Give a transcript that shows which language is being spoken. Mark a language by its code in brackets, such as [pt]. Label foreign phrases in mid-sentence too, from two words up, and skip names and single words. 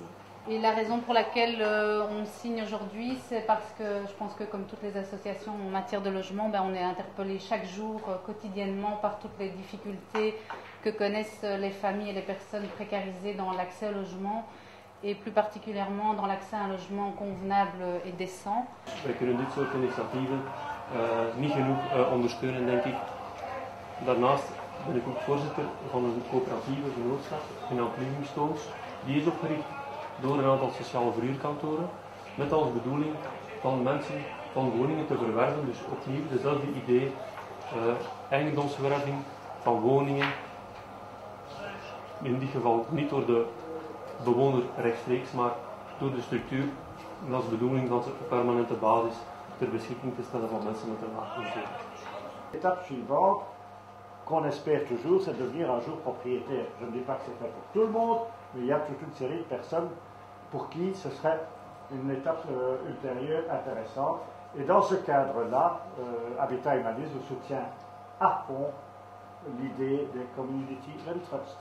[fr] Et la raison pour laquelle on signe aujourd'hui, c'est parce que je pense que comme toutes les associations en matière de logement, on est interpellé chaque jour, quotidiennement, par toutes les difficultés que connaissent les familles et les personnes précarisées dans l'accès au logement, et plus particulièrement dans l'accès à un logement convenable et décent. [nl] Wij kunnen dit soort initiatieven niet genoeg ondersteunen, denk ik. Daarnaast ben ik ook voorzitter van een coöperatieve genootschap, genaamd Living Stones. Die is opgericht door een aantal sociale verhuurkantoren, met als bedoeling van mensen van woningen te verwerven, dus opnieuw dezelfde idee, eigendomsverwerving van woningen, in dit geval niet door de bewoner rechtstreeks, maar door de structuur, en dat is de bedoeling van ze op permanente basis ter beschikking te stellen van mensen met een laag inkomen. [fr] L'étape suivante, qu'on espère toujours, c'est de devenir un jour propriétaire. Je ne dis pas que c'est fait pour tout le monde, mais il y a toute une série de personnes pour qui ce serait une étape ultérieure intéressante. Et dans ce cadre-là, Habitat Humanis vous soutient à fond l'idée des Community Land Trust.